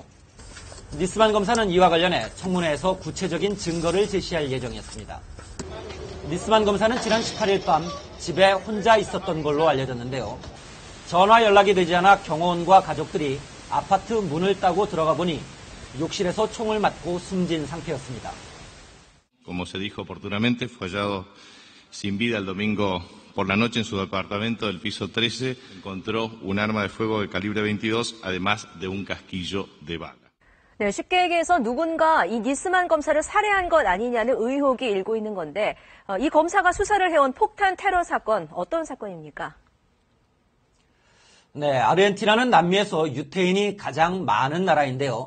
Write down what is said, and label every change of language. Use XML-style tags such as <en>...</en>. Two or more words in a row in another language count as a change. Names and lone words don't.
<ko>니스만 검사는 이와 관련해 청문회에서 구체적인 증거를 제시할 예정이었습니다. 니스만 검사는 지난 18일 밤 집에 혼자 있었던 걸로 알려졌는데요. 전화 연락이 되지 않아 경호원과 가족들이 아파트 문을 따고 들어가 보니 욕실에서 총을 맞고 숨진 상태였습니다.</ko> <es>Como se dijo oportunamente, fue hallado sin vida el domingo por la noche en su departamento del piso 13. Encontró un arma de fuego de calibre 22, además de un casquillo de bala.</es> <ko>네, 쉽게 얘기해서 누군가 이 니스만 검사를 살해한 것 아니냐는 의혹이 일고 있는 건데 이 검사가 수사를 해온 폭탄 테러 사건 어떤 사건입니까? 네, 아르헨티나는 남미에서 유태인이 가장 많은 나라인데요.</ko>